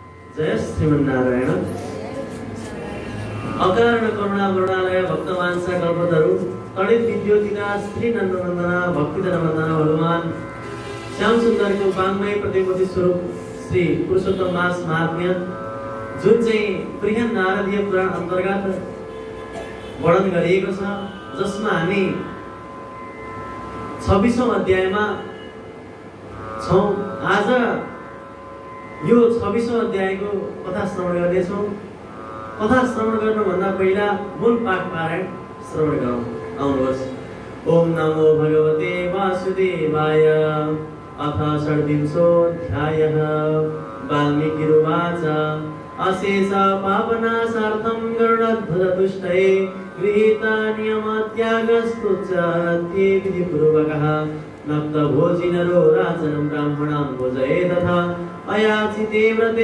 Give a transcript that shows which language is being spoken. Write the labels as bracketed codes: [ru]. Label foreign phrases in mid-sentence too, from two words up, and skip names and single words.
[sa] जय श्रीमन्नारायण। अकारण करुणा वरुणालय भक्तवांसा कल्पतरु तडित विद्योतिका श्री नन्दनन्दना भक्तिधन वन्दना [ne] हनुमान श्याम सुन्दरको वाङ्मय प्रतिमूर्ति स्वरूप श्री पुरुषोत्तम मास महात्म्य जुन चाहिँ बृहन नारदीय पुराण अन्तर्गत वर्णन गरिएको छ, जसमा हामी 26औं अध्यायमा छौं। आज यो 26औं अध्यायको कथा श्रवण गर्नेछौं। कथा श्रवण गर्नुभन्दा पहिला मूल पाठ पारायण श्रवण गरौँ। आउनुहोस्। [sa] ओम नमो भगवते वासुदेवाय। अथ षड्विंशोऽध्यायः। वाल्मीकिरुवाच अशेष पापनाशार्थं गरुडध्वजतुष्टये गृहीता नियमत्यागस्तु च ते विधिपूर्वकः नक्तभोजिनरो राजनं ब्राह्मणां भोजये तथा अयाचिते व्रते